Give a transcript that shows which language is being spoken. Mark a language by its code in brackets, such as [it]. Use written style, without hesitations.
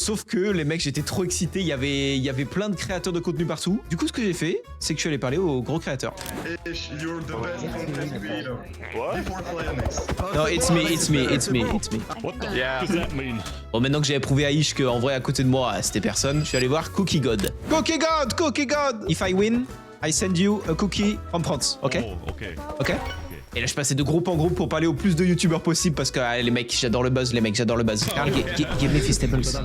[fr] Sauf que les mecs, j'étais trop excité. Il y avait plein de créateurs de contenu partout. Du coup, ce que j'ai fait, c'est que je suis allé parler aux gros créateurs. [en] You're the best content creator. Before Plyonix. Non, it's me. What does that mean? [fr] Bon, maintenant que j'ai approuvé à Ish qu'en vrai, à côté de moi, c'était personne, je suis allé voir Cookie God. [en] Cookie God! If I win, I send you a cookie from France, ok? Oh, okay. Ok? [fr] Et là, je passais de groupe en groupe pour parler au plus de youtubeurs possible parce que les mecs, j'adore le buzz, [en] Karl, give me Feastables.